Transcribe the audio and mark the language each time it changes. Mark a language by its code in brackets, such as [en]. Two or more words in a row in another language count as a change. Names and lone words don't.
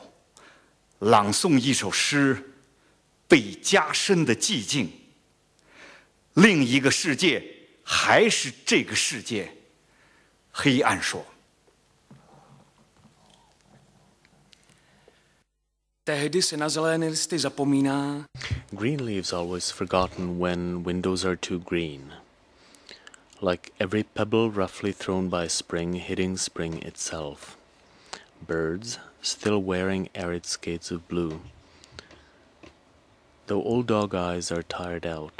[zh] 朗诵一首诗。被加深的寂静，另一个世界还是这个世界。黑暗说 [cs] Tehdy se na zelené listy zapomíná. [en] Green leaves always forgotten when windows are too green. Like every pebble roughly thrown by spring hitting spring itself. Birds still wearing arid skates of blue. Though old dog eyes are tired out.